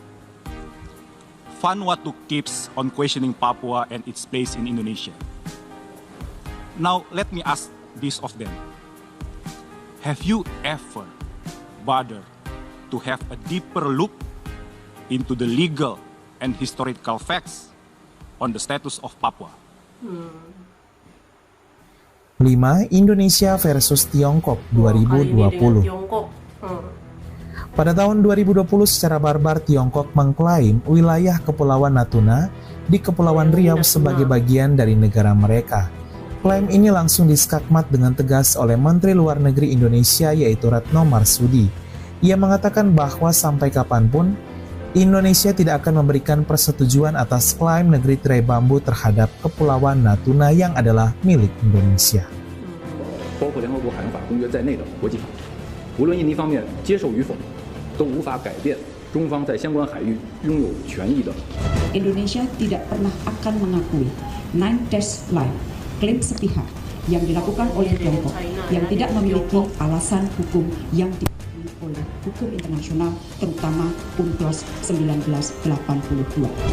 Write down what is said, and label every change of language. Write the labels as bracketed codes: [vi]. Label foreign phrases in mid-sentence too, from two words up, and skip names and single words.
[en] Vanuatu keeps on questioning Papua and its place in Indonesia. Now, let me ask this of them. Have you ever bothered to have a deeper look into the legal and historical facts on the status of Papua? [id] 5. Indonesia versus Tiongkok 2020. Pada tahun 2020 secara barbar Tiongkok mengklaim wilayah Kepulauan Natuna di Kepulauan Riau sebagai bagian dari negara mereka. Klaim ini langsung diskakmat dengan tegas oleh Menteri Luar Negeri Indonesia yaitu Retno Marsudi. Ia mengatakan bahwa sampai kapanpun Indonesia tidak akan memberikan persetujuan atas klaim negeri tirai bambu terhadap Kepulauan Natuna yang adalah milik Indonesia. [zh] 包括联合国海洋法公约在内的国际法，无论印尼方面接受与否，都无法改变中方在相关海域拥有权益的。 [id] Indonesia tidak pernah akan mengakui Nine Dash Line, klaim sepihak yang dilakukan oleh Tiongkok yang tidak memiliki alasan hukum yang diakui oleh hukum internasional, terutama UNCLOS 1982.